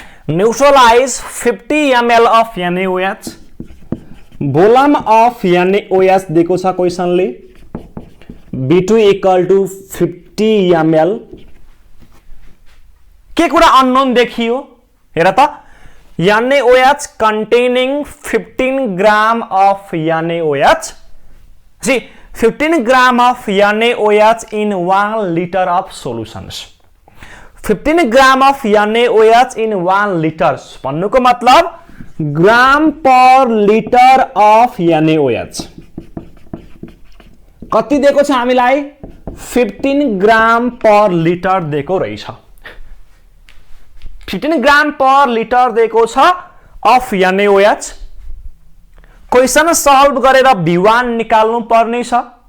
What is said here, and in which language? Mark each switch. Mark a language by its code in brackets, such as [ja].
[en] neutralise 50 ml of NaOH, volume of NaOH [ne] दिएको छ क्वेशनले, [en] V2 equal to 50 ml [ne] के कुरा अननोन देखियो हेर त [en] NaOH containing 15 gram of NaOH. See, 15 gram of NaOH in 1 liter of solutions. 15 gram of NaOH in 1 liter. [ne] भन्नुको मतलब ग्राम per litre of NaOH कति दिएको छ हामीलाई 15 ग्राम पर लिटर दिएको रहेछ 15 ग्राम पर लिटर दिएको छ अफ NaOH क्वेशन सल्भ गरेर V1 निकाल्नु पर्ने छ